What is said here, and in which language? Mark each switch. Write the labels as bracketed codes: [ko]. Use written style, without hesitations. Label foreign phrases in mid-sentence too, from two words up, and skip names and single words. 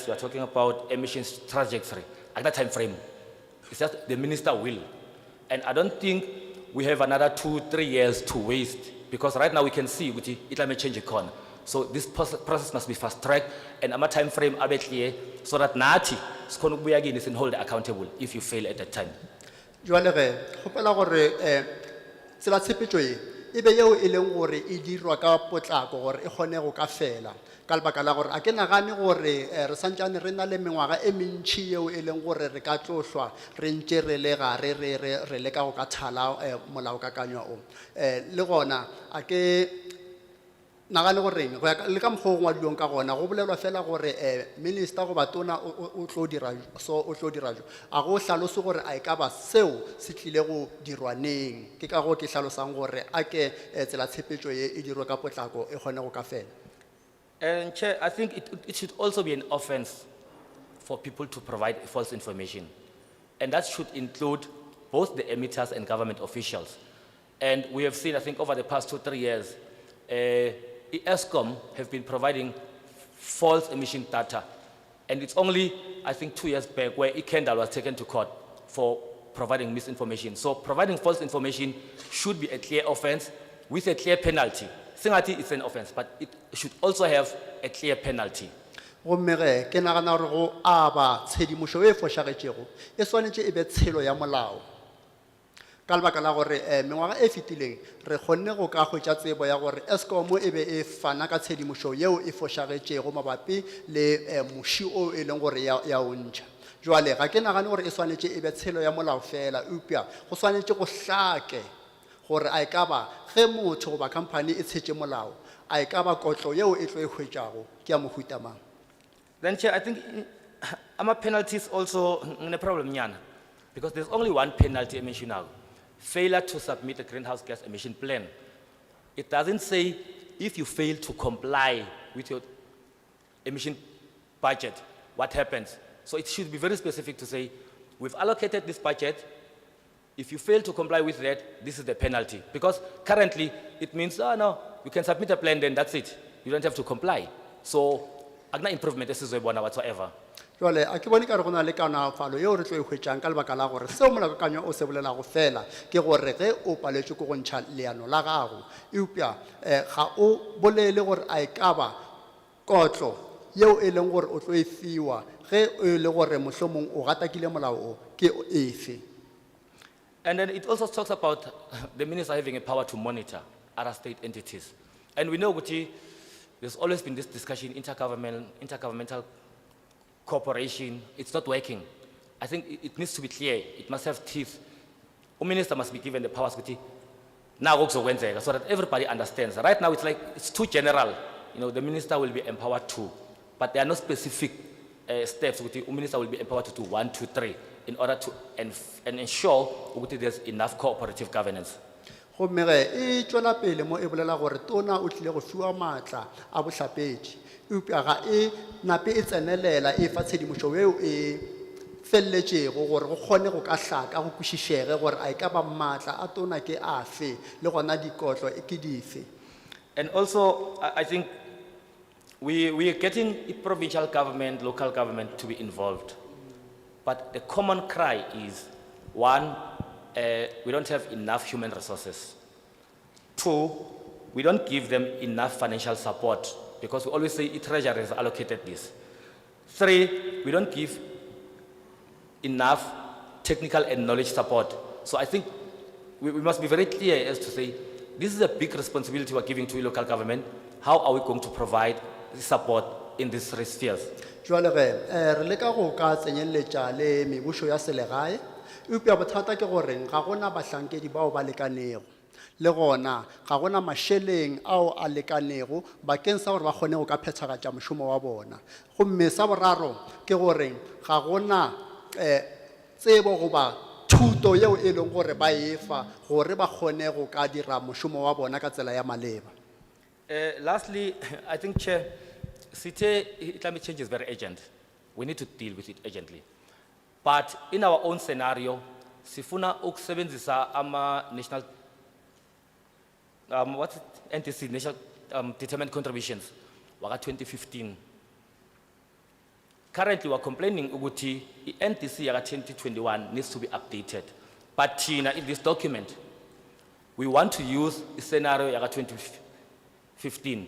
[en] We are talking about emissions trajectory. At that time frame, it's just the minister will. And I don't think we have another 2-3 years to waste because right now we can see it may change econ. So this process must be fast tracked and a time frame clear so that Nati is hold accountable if you fail at that time. [nso] Jwale ge kgopela gore tsela tshepetšo e be yeo e leng gore e dirwa ka potlako gore e kgone go ka fela ka lebaka la gore a ke nagane gore re santsane re na le mengwaga e mentši yeo e leng gore re ka tlohlwa re ntše re le gare re leka go ka thala molaokakanywa o le gona a ke nagane goreng go ya le ka mokgwa o ngwadilweng ka gona go bolelwa fela gore minister go batona o tlo dira so o tlo dira jo a go hlalose gore a e ka ba seo se tlile go dirwaneng ke ka go ke hlalosang gore a ke tsela tshepetšo ye e dirwe ka potlako e kgone go ka fela. [en] And Chair, I think it should also be an offense for people to provide false information. And that should include both the emitters and government officials. And we have seen, I think, over the past 2-3 years, ESCOM have been providing false emission data. And it's only, I think, 2 years back where Kendall was taken to court for providing misinformation. So providing false information should be a clear offense with a clear penalty. Singati is an offense, but it should also have a clear penalty. [nso] Gomme ge ke nagana gore go aba tshedimošo e fošagetšego e swanetše e be tshelo ya molao ka lebaka la gore mengwaga e fetileng re kgonne go ka hwetša tsebo ya gore eskom e be e fana ka tshedimošo yeo e fošagetšego mabapi le moši o e leng gore ya o ntšha jwale ga ke nagane gore e swanetše e be tshelo ya molao fela upša go swanetše go hlake gore a e ka ba ge motho goba company e tshetše molao a e ka ba kotlo yeo e tlo e hwetšago ke ya mohuta mang. [en] Then Chair, I think penalties also a problem nyana because there's only one penalty mentioned now. Failure to submit a greenhouse gas emission plan. It doesn't say if you fail to comply with your emission budget, what happens. So it should be very specific to say, we've allocated this budget. If you fail to comply with that, this is the penalty. Because currently, it means, oh no, you can submit a plan, then that's it. You don't have to comply. So, agna improvement is whatsoever. [nso] Jwale a ke bone ka re go na le kaonafalo yeo re tlo e hwetšang ka lebaka la gore seo molaokakanywa o se bolelago fela ke gore ge o paletšwe ke go ntšha leano la gago eupša ga o bolele gore a e ka ba kotlo yeo e leng gore o tlo e fiwa ge e le gore mohlomong o gatakile molao o ke efe. [en] And then it also talks about the minister having a power to monitor other state entities. And we know there's always been this discussion, intergovernmental cooperation, it's not working. I think it needs to be clear, it must have teeth. The minister must be given the powers Now so that everybody understands. Right now it's like, it's too general. You know, the minister will be empowered to, but there are no specific steps. The minister will be empowered to do 1, 2, 3 in order to ensure that there's enough cooperative governance. [nso] gomme ge e tšwela pele mo e bolela gore tona o tlile go fiwa maatla a bohlapetši eupša ga e nape e tsenelela e fa tshedimošo eo e felletšego gore go kgone go ka hlaka go kwešišege gore a e ka ba maatla a tona ke afe le gona dikotlo ke dife. [en] And also, I think we are getting provincial government, local government to be involved. But the common cry is, one, we don't have enough human resources. 2, we don't give them enough financial support because we always say the treasury has allocated this. 3, we don't give enough technical and knowledge support. So I think we must be very clear as to say, this is a big responsibility we're giving to local government. How are we going to provide support in these 3 spheres? Jwale ge re leka go ka tsenyeletša le mebušo ya selegae eupša bothata ke gore ga gona bahlankedi bao ba lekanego le gona ga gona mašeleng ao a lekanego bakeng sa gore ba kgone go ka phethagatša mošomo wa bona gomme sa boraro ke gore ga gona tsebo goba thuto yeo e leng gore ba efa gore ba kgone go ka dira mošomo wa bona ka tsela ya maleba. Lastly, I think, Chair, climate change is very urgent. We need to deal with it urgently. But in our own scenario, [zu] sifuna ukusebenzisa ama national, [en] what's it? NTC, national determined contributions, waka 2015. Currently, we're complaining ukuthi the NTC yaka 2021 needs to be updated. But in this document, we want to use the scenario yaka 2015.